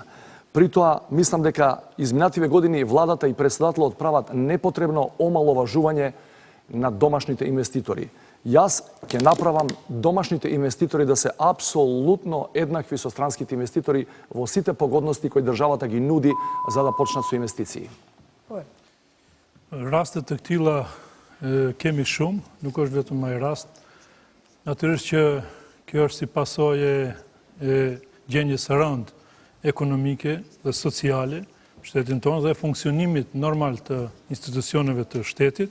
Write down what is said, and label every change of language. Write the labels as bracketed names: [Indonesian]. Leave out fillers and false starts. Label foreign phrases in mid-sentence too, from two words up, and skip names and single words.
[Macedonian] При тоа мислам дека изминативе години владата и председателот прават непотребно омаловажување на домашните инвеститори. Јас ќе направам домашните инвеститори да се апсолутно еднакви со странските инвеститори во сите погодности кои државата ги нуди за да почнат со инвестиции. [Albanian] Rastet të këtilla kemi shumë, nuk është vetëm ai rast. Natyrisht që kjo është si pasojë e gjendjes së rëndë ekonomike dhe sociale shtetin tonë dhe funksionimit normal të institucioneve të shtetit.